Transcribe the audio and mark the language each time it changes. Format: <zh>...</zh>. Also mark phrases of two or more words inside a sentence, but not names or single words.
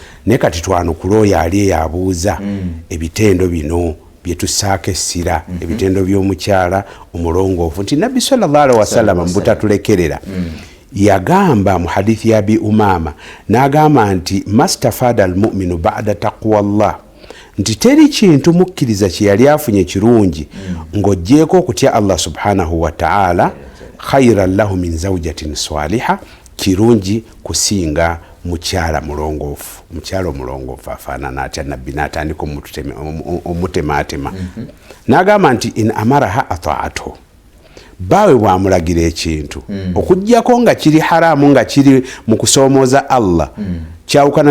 <lg>ne kati twanukula oyo ali yabuuza ebitendo bino byetusaako essira ebitendo by'omukyala omulongoofu nti nabbi</lg> <ar>صلى الله عليه وسلم</ar> <lg>mbutatulekerera yagamba mu hadithi ya Abi Umama n'agamba nti</lg> <ar>ما استفاد المؤمن بعد تقوى الله</ar> <lg>nti teri kintu mukkiriza kye yali afunye kirungi ng'oggyeko okutya</lg> <ar>الله سبحانه وتعالى خيرا له من زوجة صالحة</ar> <lg>kirungi kusinga mukyala mulongoofu mukyala omulongoofu afaanana atya nabbi n'atandika omutemaatema n'agamba nti</lg> <ar>إن أمرها أطاعته</ar> <lg>baawe bwamulagira ekintu okuggyako nga kiri haramu nga kiri mu kusoomooza Allah kyawukana</lg>